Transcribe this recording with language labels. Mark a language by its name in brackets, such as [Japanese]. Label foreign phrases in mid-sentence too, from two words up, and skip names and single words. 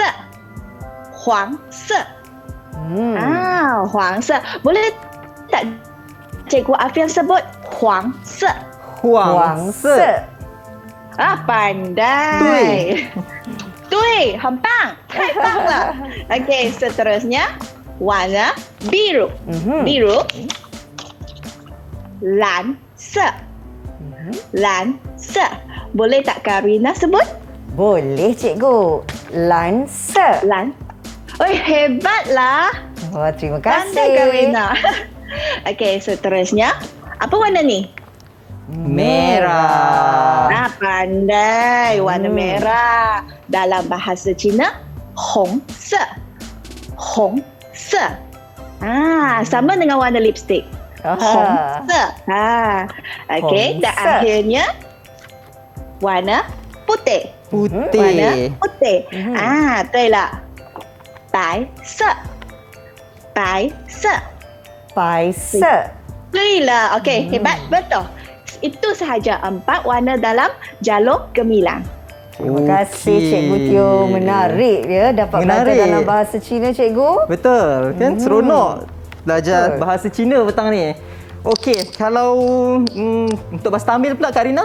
[Chinese] 黄色 黄色. [Malay] Boleh tak Cikgu Afian sebut Huang Se? [Chinese] 黄色. [Malay] Pandai. Tui, [Chinese] 很棒，太棒了。 [Malay] Okey, seterusnya warna biru. Biru. [Chinese] 蓝色. 蓝色. [Malay] Boleh tak Karina sebut? Boleh cikgu. [Chinese] 蓝色. [Malay] Lan. Oi, hebatlah. Wah, terima Pandai kasih. Karina. Okey, seterusnya. Apa warna ni? Merah. Pandai. Warna merah. Dalam bahasa Cina, [Chinese] 红色. 红色. [Malay] Sama dengan warna lipstick. [Chinese] 红色. [Malay] Okey, dan [Chinese] 红色. [Malay] akhirnya warna putih. Warna Putih. putih. [Chinese] 对了，白色，白色。 Paisa. [Malay] 对了 ，okey, hebat, betul. Itu sahaja 4 warna dalam jalur gemilang. Terima kasih Cikgu Tio. Menarik ya dapat belajar Menarik. dalam bahasa Cina Cikgu. Betul, kan seronok belajar Betul. bahasa Cina petang ni. Okey, kalau untuk bahasa Tamil pula Karina,